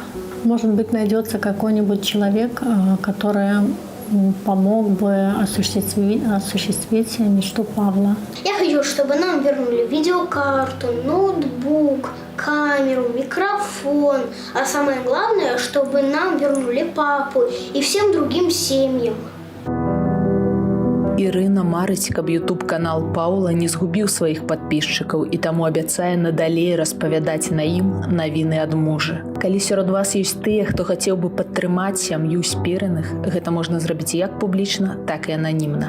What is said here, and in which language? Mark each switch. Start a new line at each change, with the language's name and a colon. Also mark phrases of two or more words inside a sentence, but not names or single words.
Russian: Может быть, найдется какой-нибудь человек, который помог бы осуществить мечту Павла. Я хочу, чтобы нам вернули видеокарту, ноутбук, камеру, микрофон. А самое главное, чтобы нам вернули папу и всем другим семьям.
Belarusian: Ірына марыць, каб YouTube-канал Паўла не згубіў сваіх падпісчыкаў і таму абяцае надалей распавядаць на ім навіны ад мужа. Калі сярод вас ёсць тыя, хто хацеў бы падтрымаць сям'ю Спірыных, гэта можна зрабіць як публічна, так і ананімна.